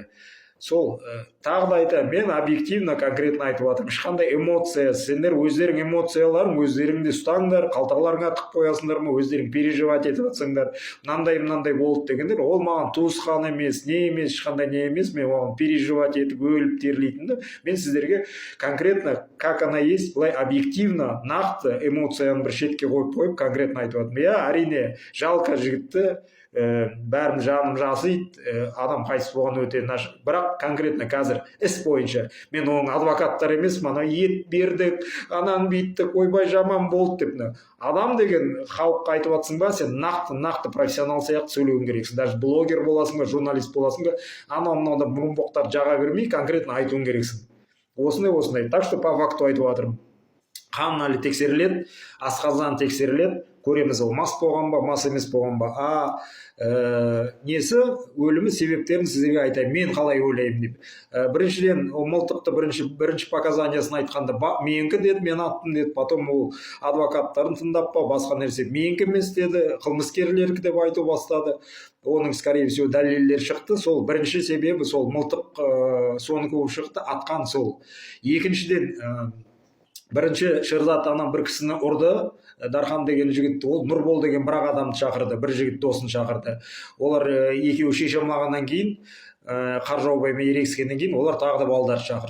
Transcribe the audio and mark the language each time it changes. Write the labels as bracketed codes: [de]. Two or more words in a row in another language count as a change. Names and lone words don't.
[kk] Сол тағы да айтамын, мен объективно конкретно айтып жатырмын. Ешқандай эмоция, сендер өздерің эмоцияларың өздеріңде ұстаңдар, қалталарыңа тық қоясыңдар ма, өздерің переживать етіп жатсаңдар, мынандай болды дегендер, ол маған туысқан емес, не емес, ешқандай не емес, мен оған переживать етіп өліп терлейтінді. Мен сіздерге [ru] конкретно, как она есть, [kk] былай объективно, нақты эмоцияны бір шетке қойып конкретно айтып жатырмын. Я әрине жалко жігітті, бәрім жаным жасайды, адам қайтыс болған өте нашық. Бірақ конкретно қазір іс бойынша мен оның адвокаттар емес, мана ет бердік, анан бүйттік, ойбай жаман болды деп. Адам деген халыққа айтып жатсың ба, сен нақты профессионал сияқты сөйлеуің керексің. Даже блогер боласың ба, журналист боласың ба, анау-мынау да мұрынбоқтар жаға бермей, конкретно айтуың керексің. Осындай. [ru] Так что по факту [kk] айтып жатырмын. Қан әлі тексеріледі, асқазан тексеріледі, көреміз ол мас болған ба, мас емес болған ба. Несі өлімі себептерін сіздерге айтайын, мен қалай ойлаймын деп. Біріншіден, мылтықты бірінші показаниясын айтқанда, менікі деді, мен аттым деді, потом ол адвокаттарын тыңдап па, басқа нәрсе менікі емес деді, қылмыскерлерді деп айту бастады. Оның, [ru] скорее всего, [kk] дәлелдер шықты. Сол бірінші себебі, сол мылтық соны көп шықты, атқан сол. Екіншіден, бірінші Шерзат анам бір кісіні ұрды, Дархан деген жігітті, ол Нұрбол деген бір адамды шақырды, бір жігіт досын шақырды. Олар екеуі шеше алмағаннан кейін Қаржаубаймен ерегіскеннен кейін олар тағы да балдар шақырды.